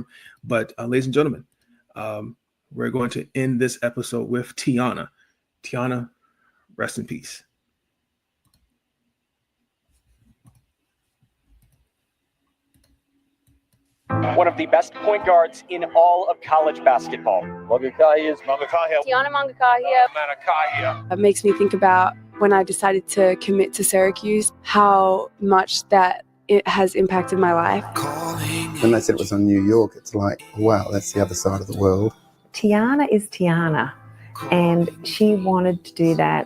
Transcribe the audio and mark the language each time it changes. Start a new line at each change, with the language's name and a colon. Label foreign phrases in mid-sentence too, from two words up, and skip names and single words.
English: But ladies and gentlemen, we're going to end this episode with Tiana. Tiana, rest in peace. One of the best point guards in all of college basketball. Mangakahia. Tiana Mangakahia. It makes me think about when I decided to commit to Syracuse, how much that it has impacted my life. When they said it was on New York, it's like, wow, that's the other side of the world. Tiana is Tiana, and she wanted to do that.